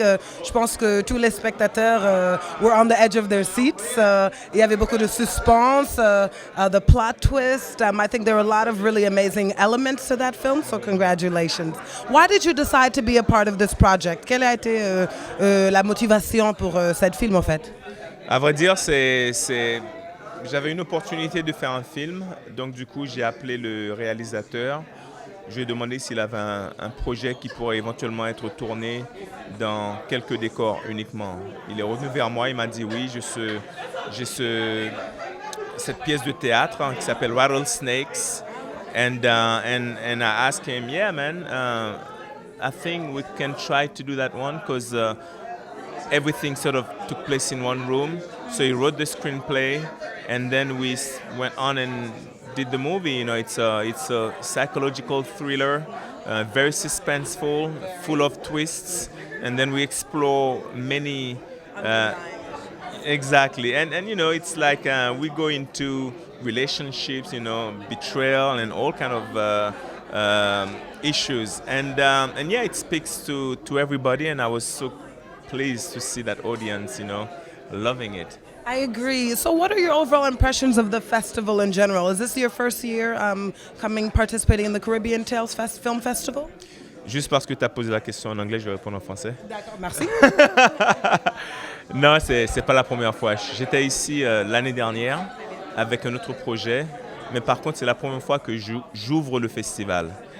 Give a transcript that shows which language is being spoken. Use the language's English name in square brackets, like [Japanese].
[French] Je pense que tous les spectateurs [English] were on the edge of their seats. [French] Il y avait beaucoup de suspense, [English] the plot twist. I think there were a lot of really amazing elements to that film, so congratulations. Why did you decide to be a part of this project? [French] Quelle a été la motivation pour cette film, en fait? À vrai dire, j'avais une opportunité de faire un film, donc du coup, j'ai appelé le réalisateur. Je lui ai demandé s'il avait un projet qui pourrait éventuellement être tourné dans quelques décors uniquement. Il est revenu vers moi, il m'a dit oui, j'ai cette pièce de théâtre qui s'appelle Rattlesnakes. [English] And I asked him, yeah, man, I think we can try to do that one because everything sort of took place in one room. So he wrote the screenplay, and then we went on and did the movie. You know, it's a psychological thriller, very suspenseful, full of twists, and then we explore many. Exactly, and you know, it's like we go into relationships, you know, betrayal and all kind of issues, and yeah, it speaks to everybody, and I was so pleased to see that audience, you know, loving it. I agree. So what are your overall impressions of the festival in general? Is this your first year participating in the CaribbeanTales Film Festival? [French] Juste parce que tu as posé la question en anglais, je vais répondre en français. D'accord, merci. Non, c'est pas la première fois. J'étais ici l'année dernière avec un autre projet, mais par contre, c'est la première fois que j'ouvre le festival.